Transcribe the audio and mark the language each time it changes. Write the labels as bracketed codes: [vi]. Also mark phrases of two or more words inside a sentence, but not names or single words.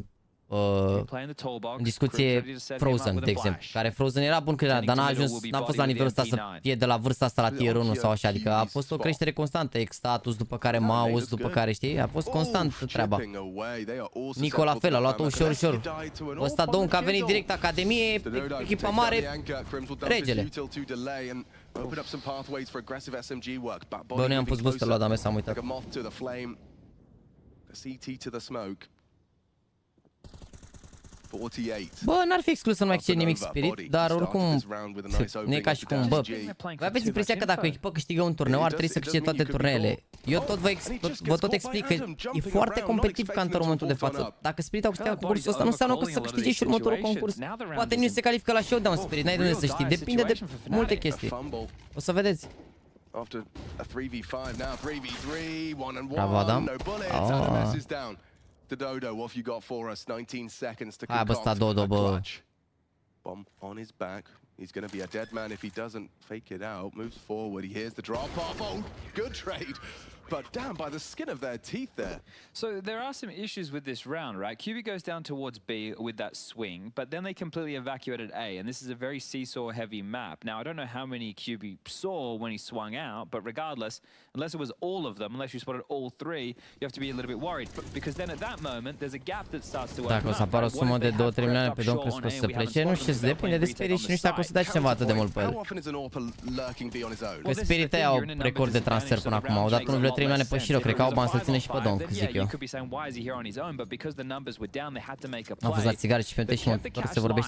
[ro] în discuție Frozen, de exemplu, care Frozen era bun când era, dar n-a fost la nivelul ăsta să fie de la vârsta asta la tier 1 sau așa, adică a fost o creștere constantă, status, după care mouse, după care știi, a fost constant treaba. Nico la fel, a luat-o ușor. Ăsta Donk a venit direct Academie, echipa mare, regele. [en] Open up some pathways for aggressive SMG work. [ro] Bă, noi am pus booster la Dame, am uitat. [en] Like a moth to the flame. A CT to the smoke. 48. [ro] Bă, n-ar fi exclus să nu mai câștige nimic Spirit, dar oricum nu e ca și cum, bă, voi aveți impresia că dacă o echipă câștigă un turneu ar trebui să câștige toate turneele. Eu vă tot explic că e foarte competitiv ca într-un momentul de față. Dacă Spirit au câștigat concursul ăsta, nu înseamnă că să câștige și următorul concurs. Poate nu se califică la showdown Spirit, n-ai de unde să știi, depinde de multe chestii. O să vedeți. Bravo, Adam. [en] Dodo, what have you got for us? 19 seconds to [ro] Hai, bă, sta Dodo, bă. [en] Bomb on his back. He's going to be a dead man if he doesn't fake it out. Moves forward. He hears the drop off. Oh, good trade. But damn, by the skin of their teeth there. So there are some issues with this round, right? QB goes down towards B with that swing, but then they completely evacuated A, and this is a very seesaw-heavy map. Now, I don't know how many QB saw when he swung out, but regardless, unless it was all of them, unless you spotted all three, you have to be a little bit worried, because then at that moment, there's a gap that starts to open up. [ro] Dacă o să apară o sumă de 2-3 milioane pe domn, crezi că o să plece? Nu știu, depinde de Spirit și nu știu dacă o să dea cineva atât de mult pe el. Că Spirit au record de transfer până acum, au dat 1,3 milioane pe Shiro, cred că au bani să-l ține și pe Donk, zic eu. Am fost la țigare și pe și tot se vorbește.